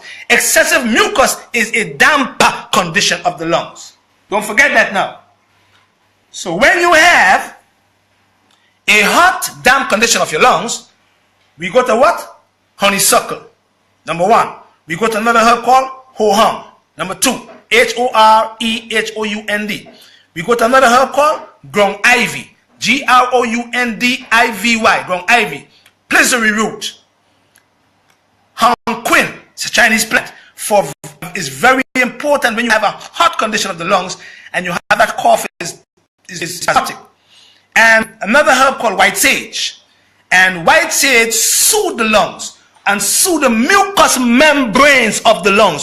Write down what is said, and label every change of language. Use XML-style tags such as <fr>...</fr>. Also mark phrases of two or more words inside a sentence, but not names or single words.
<en>Excessive mucus is a damper condition of the lungs. Don't forget that now. So when you have a hot, damp condition of your lungs, we go to what? Honeysuckle. Number one. We go to another herb called ho-hum. Number two. H-O-R-E-H-O-U-N-D. We go to another herb called ground ivy. G-R-O-U-N-D-I-V-Y. Ground ivy. Plissery root. Quin. It's a Chinese plant. Is very important when you have a hot condition of the lungs and you have that cough is spastic. And another herb called white sage. And white sage soothes the lungs and soothe the mucous membranes of the lungs.</en>